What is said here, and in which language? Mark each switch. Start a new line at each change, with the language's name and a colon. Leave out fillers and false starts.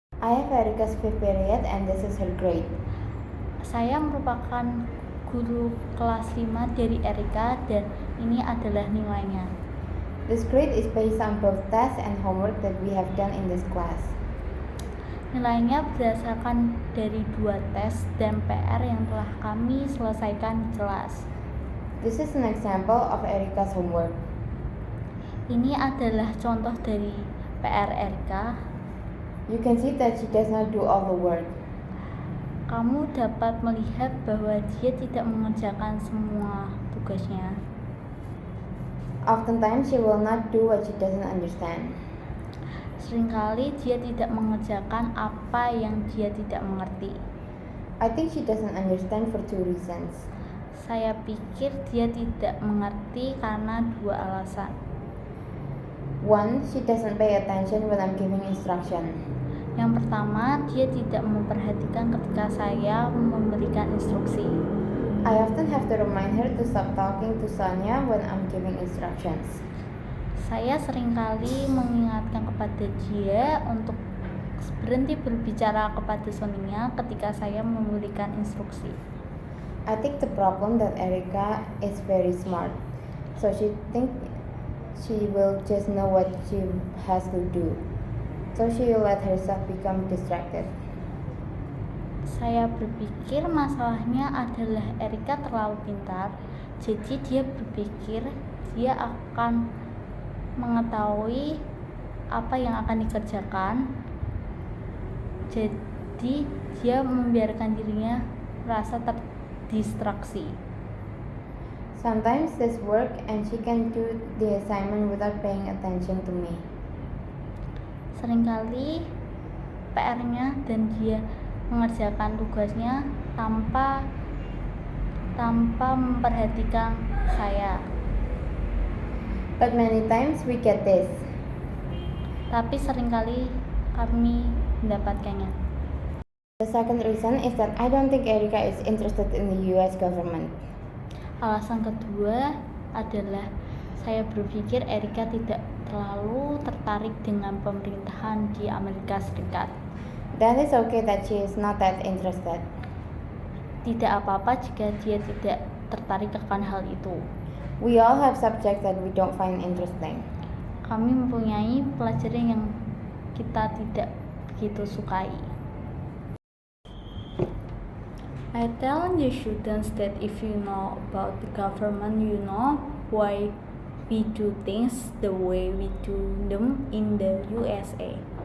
English: I have Erika's fifth period and this is her grade.
Indonesian: Saya merupakan guru kelas 5 dari Erika dan ini adalah nilainya.
English: This grade is based on both tests and homework that we have done in this class.
Indonesian: Nilainya berdasarkan dari 2 tes dan PR yang telah kami selesaikan di kelas.
English: This is an example of Erika's homework.
Indonesian: Ini adalah contoh dari PR Erika.
English: You can see that she does not do all the work.
Indonesian: Kamu dapat melihat bahwa dia tidak mengerjakan semua tugasnya.
English: Oftentimes she will not do what she doesn't understand.
Indonesian: Seringkali dia tidak mengerjakan apa yang dia tidak mengerti.
English: I think she doesn't understand for 2 reasons.
Indonesian: Saya pikir dia tidak mengerti karena 2 alasan.
English: One, she doesn't pay attention when I'm giving instruction.
Indonesian: Yang pertama, dia tidak memperhatikan ketika saya memberikan instruksi.
English: I often have to remind her to stop talking to Sonia when I'm giving instructions.
Indonesian: Saya seringkali mengingatkan kepada dia untuk berhenti berbicara kepada Sonia ketika saya memberikan instruksi.
English: I think the problem that Erika is very smart, so she think she will just know what she has to do. So she will let herself become distracted.
Indonesian: Saya berpikir masalahnya adalah Erika terlalu pintar, jadi dia berpikir dia akan mengetahui apa yang akan dikerjakan, jadi dia membiarkan dirinya merasa terdistraksi.
English: Sometimes this work and she can do the assignment without paying attention to me.
Indonesian: Seringkali PR-nya dan dia mengerjakan tugasnya tanpa memperhatikan saya.
English: But many times we get this.
Indonesian: Tapi seringkali kami mendapatkannya.
English: The second reason is that I don't think Erika is interested in the US government.
Indonesian: Alasan kedua adalah saya berpikir Erika tidak terlalu tertarik dengan pemerintahan di Amerika Serikat.
English: That is okay that she is not that interested.
Indonesian: Tidak apa-apa jika dia tidak tertarik akan hal itu.
English: We all have subjects that we don't find interesting.
Indonesian: Kami mempunyai pelajaran yang kita tidak begitu sukai.
English: I tell the students that if you know about the government, you know why we do things the way we do them in the USA.